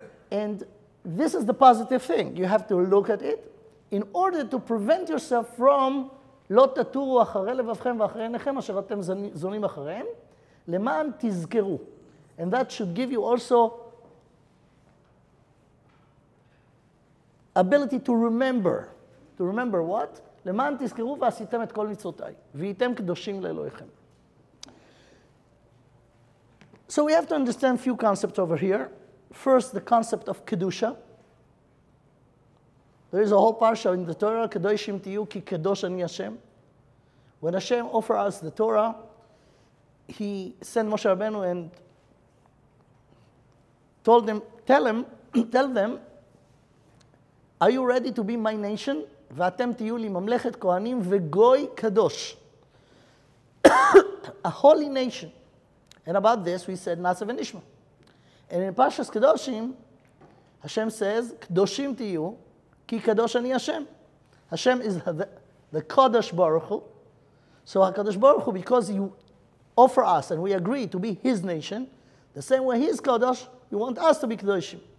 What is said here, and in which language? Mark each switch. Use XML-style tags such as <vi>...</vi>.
<en>And this is the positive thing. You have to look at it in order to prevent yourself from</en> <he>לא תטורו אחרי לבבכם ואחרי עיניכם אשר אתם זונים אחריהם, למען תזכרו.</he> <en>And that should give you also ability to remember. To remember what?</en> <he>למען תזכרו ועשיתם את כל מצוותיי, והייתם קדושים לאלוהיכם.</he> <en>So we have to understand a few concepts over here. First, the concept of Kedusha. There is a whole parsha in the Torah,</en> <he>Kedoshim tiyu ki kedosh ani Hashem.</he> <en>When Hashem offered us the Torah, He sent Moshe Rabbeinu and told them, tell them, are you ready to be my nation?</en> <he>ואתם תהיו לי ממלכת כהנים וגוי קדוש.</he> <en>A holy nation. And about this, we said,</en> <he>Nasa v'nishma.</he> <en>And in Parshas Kedoshim, Hashem says,</en> <he>Kedoshim tiyu, ki kadosh ani Hashem.</he> <en>Hashem is the Kadosh Baruch Hu. So HaKadosh Baruch Hu, because you offer us and we agree to be His nation, the same way He is Kadosh, you want us to be Kedoshim.</en>